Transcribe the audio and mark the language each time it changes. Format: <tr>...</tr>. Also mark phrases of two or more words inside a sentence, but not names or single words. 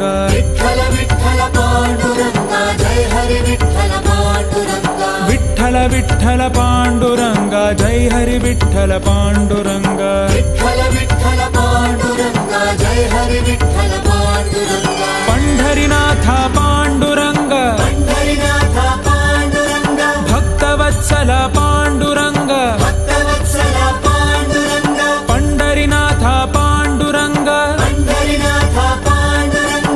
<kn>ವಿಠ್ಠಲ ವಿಠ್ಠಲ ಪಾಂಡುರಂಗ ಜಯ ಹರಿ ವಿಠ್ಠಲ ಪಾಂಡುರಂಗ ವಿಠ್ಠಲ ವಿಠ್ಠಲ ಪಾಂಡುರಂಗ ಜೈ ಹರಿ ವಿಠ್ಠಲ ಪಾಂಡುರಂಗ ವಿಠ್ಠಲ ವಿಠ್ಠಲ ಪಾಂಡುರಂಗ ಜಯ ಹರಿ ವಿಠ್ಠಲ ಪಾಂಡುರಂಗ</kn> <mr>पंढरीनाथ पांडुरंग पंढरीनाथ पांडुरंग भक्तवत्सल पांडुरंग भक्तवत्सल पांडुरंग पंढरीनाथ पांडुरंग पंढरीनाथ पांडुरंग</mr>